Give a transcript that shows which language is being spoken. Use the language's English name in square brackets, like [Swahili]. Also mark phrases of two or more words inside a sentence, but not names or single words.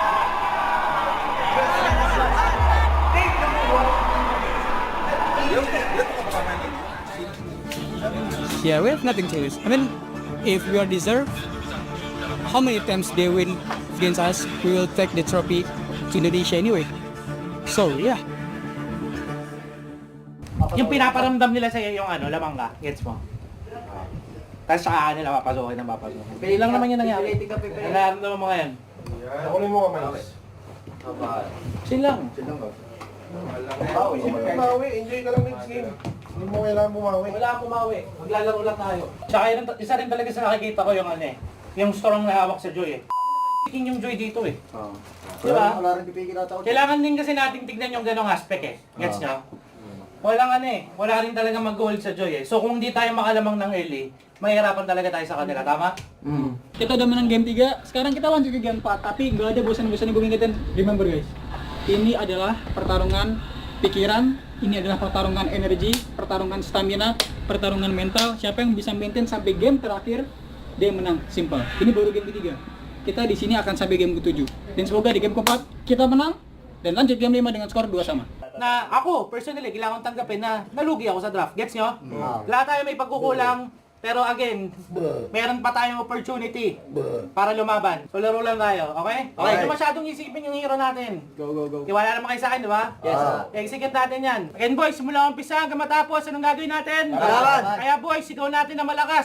[English] Yeah, we have nothing to lose. I mean, if we are deserved, how many times they win against us, we will take the trophy to Indonesia anyway. So, yeah. [Filipino] Yung pinaparamdam nila sa'yo yung lamang ka, gets mo? Tapos saka nila papasokin. Pili lang naman yung nangyari. Nararamdaman mo ngayon. Nakunin mo kamay. Chill lang. Bumawi, enjoy ka lang [English] next game. [Filipino] Hindi mo kailangan bumawi. Wala akong bumawi. Maglalaro lang tayo. Tsaka isa rin talaga sa nakikita ko yung yung strong na hawak sa Joy yung joy dito eh. Diba? Kailangan din kasi nating tignan yung ganong aspect eh. Gets nyo? Walang ano eh. Wala rin talaga mag-hold sa joy eh. So kung hindi tayo makalamang ng early, mahirapan talaga tayo sa kanila. Tama? [Indonesian] Kita udah menang game 3, sekarang kita lanjut ke game 4. Tapi nggak ada bosan-bosannya gue ingetin. [English] Remember guys, [Indonesian] ini adalah pertarungan pikiran, ini adalah pertarungan energi, pertarungan stamina, pertarungan mental. Siapa yang bisa maintain sampai game terakhir, dia menang. Simple. Ini baru game ketiga. Kita di sini akan sampai game ke-7. Dan semoga di game keempat kita menang dan lanjut game 5 dengan skor 2-2. [Filipino] Na ako, personally, kailangan tanggapin na nalugi ako sa draft. Gets nyo? Lahat tayo may pagkukulang. Pero again, meron pa tayong opportunity para lumaban. So laro lang tayo, okay? Okay, hindi masyadong isipin yung hero natin. Go. Tiwala naman kayo sa akin, di ba? Yes. Execute natin yan. [English] Again boys, [Filipino] simula umpisa hanggang matapos, anong gagawin natin? Kaya boys, sigaw natin na malakas.